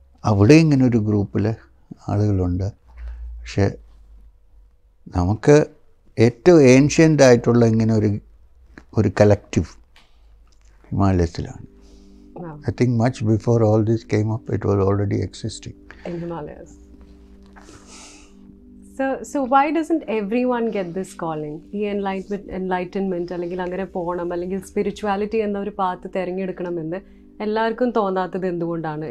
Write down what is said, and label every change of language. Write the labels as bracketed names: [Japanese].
[Malayalam] അവിടെ ഇങ്ങനെ ഒരു ഗ്രൂപ്പിൽ ആളുകളുണ്ട്. പക്ഷെ നമുക്ക് ഏറ്റവും ഏൻഷ്യൻ്റ് ആയിട്ടുള്ള ഇങ്ങനെ ഒരു collective ഹിമാലയത്തിലാണ്. [English] I think much before all this came up, it was already existing in Himalayas. So why doesn't everyone get this calling? [Malayalam] The enlightenment അല്ലെങ്കിൽ അങ്ങനെ പോകണം, അല്ലെങ്കിൽ സ്പിരിച്വാലിറ്റി എന്ന ഒരു പാത്ത് തിരഞ്ഞെടുക്കണമെന്ന് എല്ലാവർക്കും തോന്നാത്തത് എന്തുകൊണ്ടാണ്?